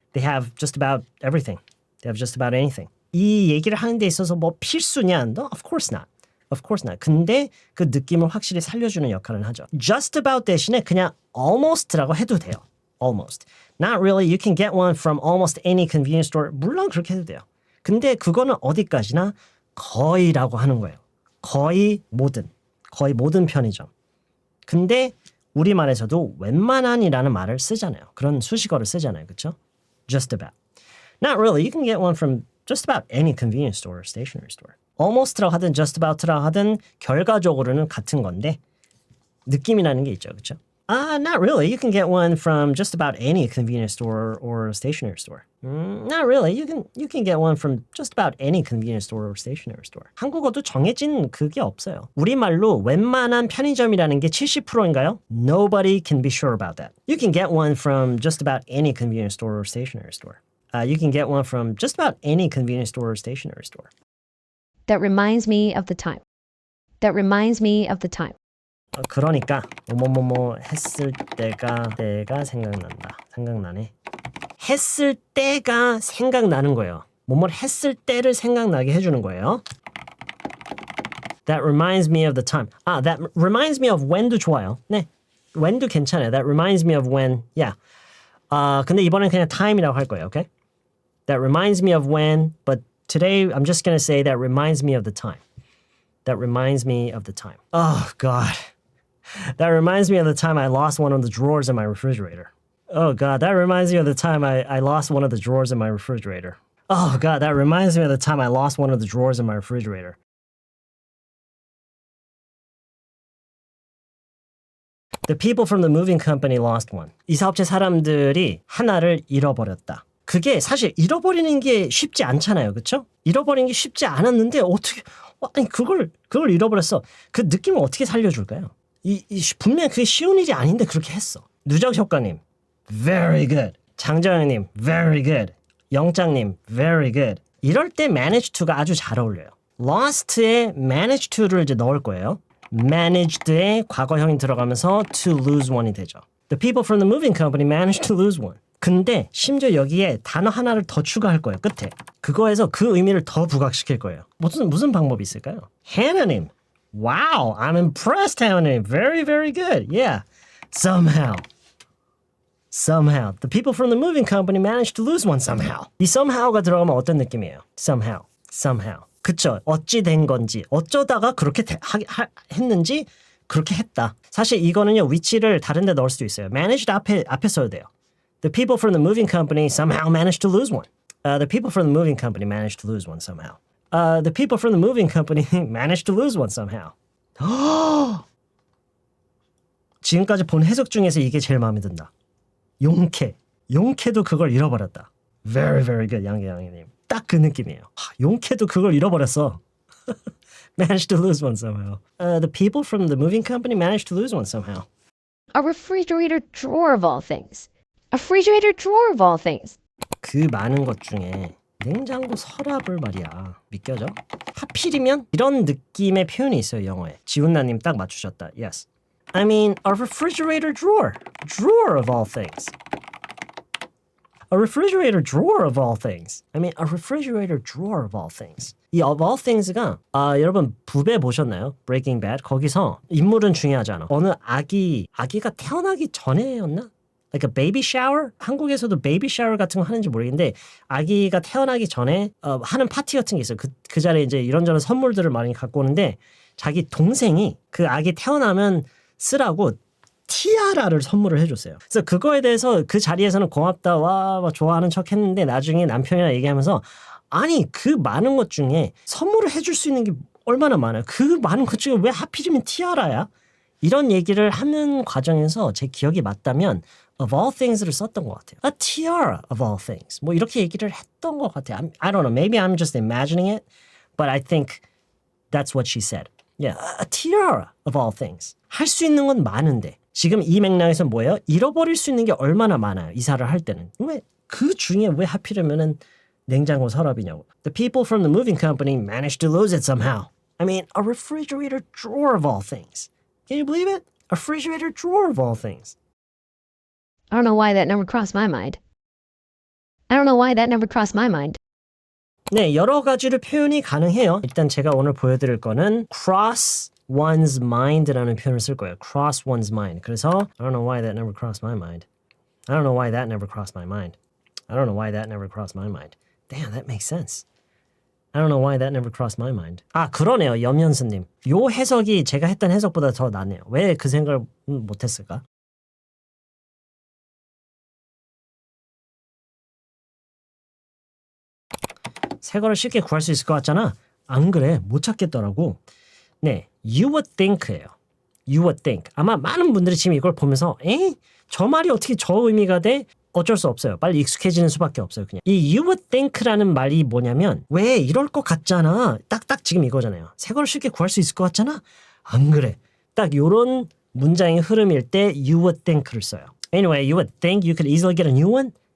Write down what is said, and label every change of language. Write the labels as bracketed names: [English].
[English] They have just about everything. They have just about anything. [Korean] 이 얘기를 하는 데 있어서 뭐 필수냐? [English] No, of course not. Of course not. [Korean] 근데 그 느낌을 확실히 살려주는 역할을 하죠. [English] Just about [Korean] 대신에 그냥 almost라고 해도 돼요. [English] Almost. Not really. You can get one from almost any convenience store. [Korean] 물론 그렇게 해도 돼요. 근데 그거는 어디까지나 거의라고 하는 거예요. 거의 모든 편의점. 근데 우리말에서도 웬만한이라는 말을 쓰잖아요. 그런 수식어를 쓰잖아요. 그렇죠? [English] Just about. Not really. You can get one from just about any convenience store or stationery store. [Korean] Almost라고 하든 just about라고 하든 결과적으로는 같은 건데 느낌이라는 게 있죠. 그렇죠? [English] Not really. You can get one from just about any convenience store or stationery store. Not really. You can get one from just about any convenience store or stationery store. [Korean] 한국어도 정해진 그게 없어요. 우리말로 웬만한 편의점이라는 게 70%인가요? [English] Nobody can be sure about that. You can get one from just about any convenience store or stationery store. You can get one from just about any convenience store or stationery store. That reminds me of the time. That reminds me of the time. [Korean] 그러니까 뭐뭐뭐 했을 때가 생각나네. 했을 때가 생각나는 거예요. 뭐뭐를 했을 때를 생각나게 해주는 거예요. [English] That reminds me of the time. That reminds me of when도 [Korean] 좋아요. 네, when도 괜찮아요. [English] That reminds me of when. Yeah. [Korean] 근데 이번엔 그냥 time이라고 할 거예요. [English] Okay? That reminds me of when, but today I'm just going to say that reminds me of the time. That reminds me of the time. Oh, God. That reminds me of the time I lost one of the drawers in my refrigerator. Oh, God, that reminds me of the time I lost one of the drawers in my refrigerator. Oh, God, that reminds me of the time I lost one of the drawers in my refrigerator. The people from the moving company lost one. [Korean] 이 사업체 사람들이 하나를 잃어버렸다. 그게 사실 잃어버리는 게 쉽지 않잖아요. 그렇죠? 잃어버리는 게 쉽지 않았는데 어떻게 아니 그걸 잃어버렸어. 그 느낌을 어떻게 살려줄까요? 분명 그게 쉬운 일이 아닌데 그렇게 했어. 누적 효과님, [English] very good. [Korean] 장정현님, [English] very good. 영장님, very good. [Korean] 이럴 때 manage to가 아주 잘 어울려요. lost에 manage to를 이제 넣을 거예요. managed에 과거형이 들어가면서 to lose one이 되죠. [English] The people from the moving company managed to lose one. [Korean] 근데 심지어 여기에 단어 하나를 더 추가할 거예요. 끝에. 그거에서 그 의미를 더 부각시킬 거예요. 무슨 방법이 있을까요? Hannah님. [English] Wow, I'm impressed, Hannah님. Very, very good. Yeah. Somehow. The people from the moving company managed to lose one somehow. [Korean] 이 somehow가 들어가면 어떤 느낌이에요? [English] Somehow. [Korean] 그쵸? 어찌 된 건지, 어쩌다가 그렇게 했는지 그렇게 했다. 사실 이거는요, 위치를 다른 데 넣을 수도 있어요. managed 앞에 써야 돼요. [English] The people from the moving company somehow managed to lose one. The people from the moving company managed to lose one somehow. The people from the moving company managed to lose one somehow. [Korean] 지금까지 본 해석 중에서 이게 제일 마음에 든다. 용케도 그걸 잃어버렸다. [English] Very, very good, 양계양님. [Korean] 딱 그 느낌이에요. 용케도 그걸 잃어버렸어. [English] Managed to lose one somehow. The people from the moving company managed to lose one somehow. A refrigerator drawer of all things. A refrigerator drawer of all things. [Korean] 그 많은 것 중에 냉장고 서랍을 말이야. 믿겨져? 하필이면 이런 느낌의 표현이 있어요, 영어에. 지훈나님 딱 맞추셨다. [English] Yes. I mean, a refrigerator drawer. Drawer of all things. A refrigerator drawer of all things. I mean, a refrigerator drawer of all things. [Korean] 이 of all things가 여러분 부배 보셨나요? [English] Breaking Bad. [Korean] 거기서 인물은 중요하지 않아. 어느 아기가 태어나기 전에였나? [English] Like a baby shower? [Korean] 한국에서도 baby shower 같은 거 하는지 모르겠는데 아기가 태어나기 전에 하는 파티 같은 게 있어요. 그 자리에 이제 이런저런 선물들을 많이 갖고 오는데 자기 동생이 그 아기 태어나면 쓰라고 티아라를 선물을 해줬어요. 그래서 그거에 대해서 그 자리에서는 고맙다, 와 좋아하는 척 했는데 나중에 남편이랑 얘기하면서 아니 그 많은 것 중에 선물을 해줄 수 있는 게 얼마나 많아요. 그 많은 것 중에 왜 하필이면 티아라야? 이런 얘기를 하는 과정에서 제 기억이 맞다면 of all things를 썼던 것 같아요. [English] A tiara of all things. [Korean] 뭐 이렇게 얘기를 했던 것 같아요. [English] I don't know. Maybe I'm just imagining it, but I think that's what she said. Yeah, a tiara of all things. [Korean] 할 수 있는 건 많은데 지금 이 맥락에서 뭐예요? 잃어버릴 수 있는 게 얼마나 많아요. 이사를 할 때는. 왜 그 중에 왜 하필이면은 냉장고 서랍이냐고. [English] The people from the moving company managed to lose it somehow. I mean, a refrigerator drawer of all things. Can you believe it? A refrigerator drawer of all things. I don't know why that never crossed my mind. I don't know why that never crossed my mind. [Korean] 네, 여러 가지로 표현이 가능해요. 일단 제가 오늘 보여드릴 거는 cross one's mind라는 표현을 쓸 거예요. [English] cross one's mind. [Korean] 그래서 [English] I don't know why that never crossed my mind. I don't know why that never crossed my mind. I don't know why that never crossed my mind. Damn, that makes sense. I don't know why that never crossed my mind. [Korean] 아, 그러네요. 염연수님. 요 해석이 제가 했던 해석보다 더 낫네요. 왜 그 생각을 못했을까? 새 거를 쉽게 구할 수 있을 것 같잖아. 안 그래. 못 찾겠더라고. 네, you would think예요. [English] You would think. [Korean] 아마 많은 분들이 지금 이걸 보면서 에이? 저 말이 어떻게 저 의미가 돼? 어쩔 수 없어요. 빨리 익숙해지는 수밖에 없어요. 그냥 이 you would think라는 말이 뭐냐면 왜 이럴 것 같잖아. 딱딱 지금 이거잖아요. 새 거를 쉽게 구할 수 있을 것 같잖아. 안 그래. 딱 요런 문장의 흐름일 때 you would think를 써요. [English] Anyway, you would think you could easily get a new one?